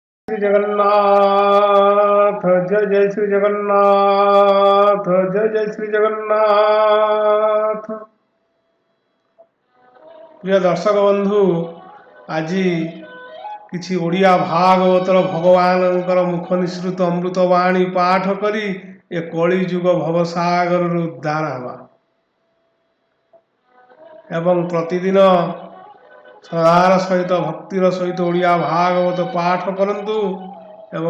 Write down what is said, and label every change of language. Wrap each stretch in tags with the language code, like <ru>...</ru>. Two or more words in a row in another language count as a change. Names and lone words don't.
<or>ଶ୍ରୀ ଜଗନ୍ନାଥ, ଜୟ ଜୟ ଶ୍ରୀ ଜଗନ୍ନାଥ, ଜୟ ଜୟ ଶ୍ରୀ ଜଗନ୍ନାଥ। ପ୍ରିୟ ଦର୍ଶକ ବନ୍ଧୁ, ଆଜି କିଛି ଓଡ଼ିଆ ଭାଗବତର ଭଗବାନଙ୍କର ମୁଖ ନିଃସୃତ ଅମୃତ ବାଣୀ ପାଠ କରି ଏ କଳିଯୁଗ ଭବସାଗରରୁ ଉଦ୍ଧାର ହେବା ଏବଂ ପ୍ରତିଦିନ ଶ୍ରଦ୍ଧାର ସହିତ ଭକ୍ତିର ସହିତ ଓଡ଼ିଆ ଭାଗବତ ପାଠ କରନ୍ତୁ ଏବଂ</or>